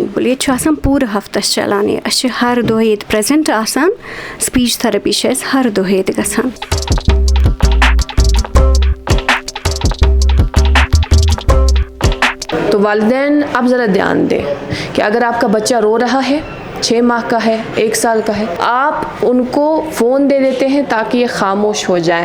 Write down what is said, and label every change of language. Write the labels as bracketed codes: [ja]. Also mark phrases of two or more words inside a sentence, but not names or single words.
[ks] ییٚتہِ چھُ آسان پوٗرٕ ہفتس چلان یہِ أسۍ چھِ ہر دۄہ ییٚتہِ پرٛزَنٛٹ آسان [en] speech therapy [ks] چھِ اَسہِ ہر دۄہ ییٚتہِ گژھان. [ur] تو والدین اب ذرا دھیان دیں کہ اگر آپ کا بچہ رو رہا ہے 6 ماہ کا ہے 1 سال کا ہے آپ ان کو فون دے دیتے ہیں تاکہ یہ خاموش ہو جائیں.